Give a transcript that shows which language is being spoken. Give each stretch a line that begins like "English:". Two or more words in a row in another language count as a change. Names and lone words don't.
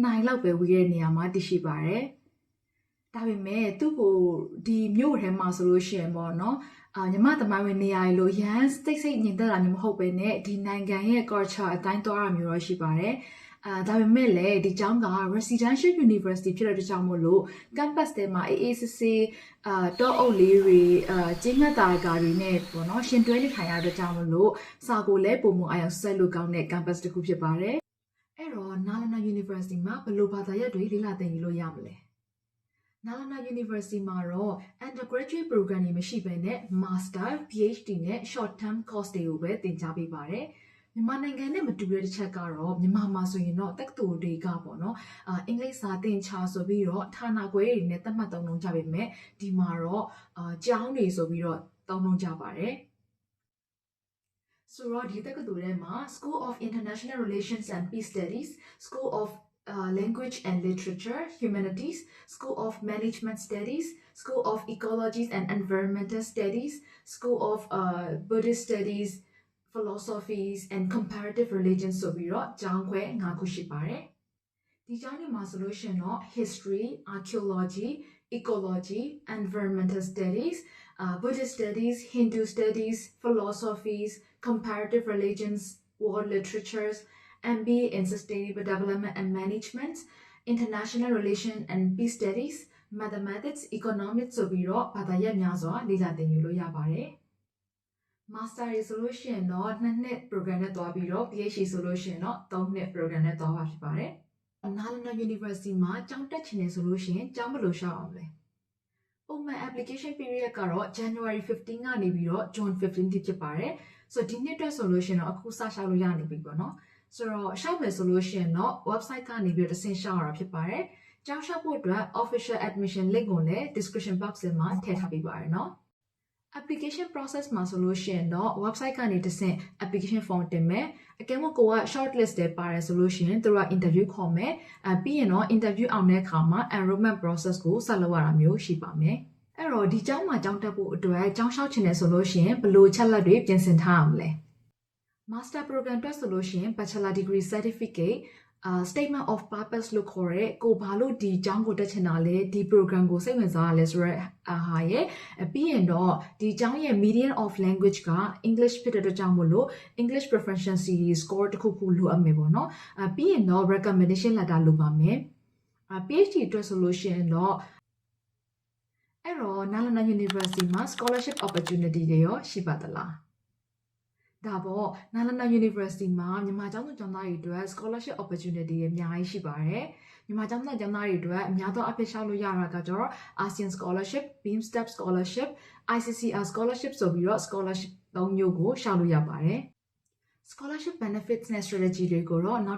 Burmese: နိုင်လောက်ပဲဝေးတဲ့နေရာမှာတည်ရှိပါတယ်။ဒါပေမဲ့သူ့ကိုဒီမြို့ထဲမှာဆိုလို့ရှိရင်ပေါ့နော်ညီမသမိုင်းဝင်နေရာ တွေလို့ရန်စိတ်ညင်သက်တာမျိုးမဟုတ်ပဲနဲ့ဒီနိုင်ငံရဲ့ culture အတိုင်းသွားတာမျိုးတော့ရှိပါတယ်ဒါပေမဲ့လည်းဒီကျောင်းက
English: residential university
Burmese: ဖြစ်တဲ့ကြောင့်မို့လို့ campus ထဲမှာအေးဆေးဆေးတောအုပ်လေးတွေကျင်းငတ်တာကာတွေနဲ့ပေါ့နော်ရှင်တွဲနေထိုင်ရတဲ့ကြောင့်မို့လို့စာကိုလည်းပုံမအာရုံစိုက်လို့ကောင်းတဲ့ campus တစ်ခုဖြစ်ပါတယ်အဲ့တော့ Nalanda University မှာဘယ်လိုဘာသာရပ်တွေလေ့လာသင်ယူလို့ရမလဲ Nalanda University မှာတော့
English: undergraduate program
Burmese: တွေမရှိဘဲနဲ့
English: master, PhD
Burmese: နဲ့
English: short term course
Burmese: တွေကိုပဲသင်ကြားပေးပါတယ်။မြန်မာနိုင်ငံ နဲ့မတူတဲ့တစ်ချက်ကတော့မြန်မာမှာဆိုရင်တော့တက္ကသိုလ်တွေကပေါ့နော်အင်္ဂလိပ်စာသင်ချာဆိုပြီးတော့ဌာနခွဲတွေနဲ့သတ်မှတ်သုံးလုံးကြပေမဲ့ဒီမှာတော့ကျောင်းတွေဆိုပြီးတော့သုံးလုံးကြပါတယ်။ဆိုတော့ဒီတက္ကသိုလ်ထဲမှာ
English: School of International Relations and Peace Studies, School of Language and Literature, Humanities, School of Management Studies, School of Ecologies and Environmental Studies, School of Buddhist Studies, Philosophies and Comparative Religions
Burmese: ဆိုပြီးတော့ကျောင်းခွဲ၅ခုရှိပါတယ်။ဒီကျောင်းတွေမှာဆိုလို့ရှိရင် တော့
English: History, Archaeology, Ecology, Environmental Studies, Buddhist Studies, Hindu Studies, Philosophies, Comparative Religions, World Literatures, MBA in Sustainable Development and Management, International Relations and Peace Studies, Mathematics, Economics
Burmese: ဆိုပြီးတော့ဘာသာရပ်များစွာလေ့လာသင်ယူလို့ရပါတယ်။ Master ရေဆိုလို့ရှိရင်တော့2နှစ် program နဲ့သွားပြီးတော့ PhD ဆိုလို့ရှိရင်တော့ 3နှစ် program နဲ့သွားပါဖြစ်ပါတယ်။ Nalanda University မှာကျောင်းတက်ချင်တယ်ဆိုလို့ရှိရင်ကျောင်းဘယ်လိုရှောက်အောင်လဲ။ပုံမှန်
English: application period
Burmese: ကတော့ January 15ကနေပြီးတော့ June 15 ထိဖြစ်ပါတယ်။ဆိုတော့ဒီနှစ်အတွက်ဆိုလို့ရှိရင်တော့အခုစရှောက်လို့ရနေပြီပေါ့နော်။ဆိုတော့ရှောက်မယ်ဆိုလို့ရှိရင် တော့ website ကနေပြီးတော့တစ်ဆင့်ရှောက်ရတာဖြစ်ပါတယ်။ကျောင်းရှောက်ဖို့အတွက်
English: official admission link
Burmese: ကိုလည်း
English: description box
Burmese: မှာထည့်ထားပေးပါရနော်။
English: application process
Burmese: မှာဆိုလို့ရှိရင်တော့ website ကနေတစ်ဆင့်
English: application form
Burmese: တင်မယ် ။အကယ်လို့ကိုက
English: short list
Burmese: ထဲပါတယ်ဆိုလို့ရှိရင်သူက interview ခေါ်မယ်။ပြီးရင်တော့ interview အောင်တဲ့အခါမှာ
English: enrollment process
Burmese: ကိုဆက်လုပ်ရတာမျိုးရှိပါ မယ်။အဲ့တော့ဒီကျောင်းမှာကျောင်းတက်ဖို့အတွက်ကျောင်းရှောက်ချင်တယ်ဆိုလို့ရှိရင်ဘယ်လိုချက်လက်တွေပြင်ဆင်ထားအောင်လဲ။
English: Master program
Burmese: အတွက်ဆိုလို့ရှိရင်
English: Bachelor Degree Certificate, Statement of Purpose
Burmese: လို့ခေါ်တဲ့ကိုဘာလို့ဒီကျောင်းကိုတက်ချင်တာလဲဒီ program ကိုစိတ်ဝင်စားရလဲဆိုတော့ဟာရဲ့ပြီးရင်တော့ဒီကျောင်းရဲ့
English: medium of language
Burmese: က English ဖြစ်တဲ့အတွက်ကြောင့်မို့လို့
English: English proficiency score
Burmese: တစ်ခုလိုအပ်မယ်ပေါ့နော်ပြီးရင်တော့
English: recommendation letter
Burmese: လိုပါမယ်PhD အတွက်ဆိုလို့ရှိရင်တော့ အဲ့တော့ Nalanda University မှာ
English: scholarship opportunity
Burmese: တွေရောရှိပါသလားဒါပေါ့နာလန္ဒာ University မှာမြန်မာကျောင်းသူကျောင်းသားတွေအတွက်
English: scholarship opportunity
Burmese: တွေအများကြီးရှိပါတယ်မြန်မာကျောင်းသားကျောင်းသားတွေအတွက်အများသောအဖြစ်ရှောက်လို့ရတာကကျတော့ ASEAN Scholarship, BeamSTEP Scholarship, ICCR Scholarship ဆိုပြီးတော့ scholarship ၃မျိုးကိုရှောက်လို့ရပါတယ်
English: scholarship benefits
Burmese: နဲ့ strategy တွေကိုတော့နောက်ထ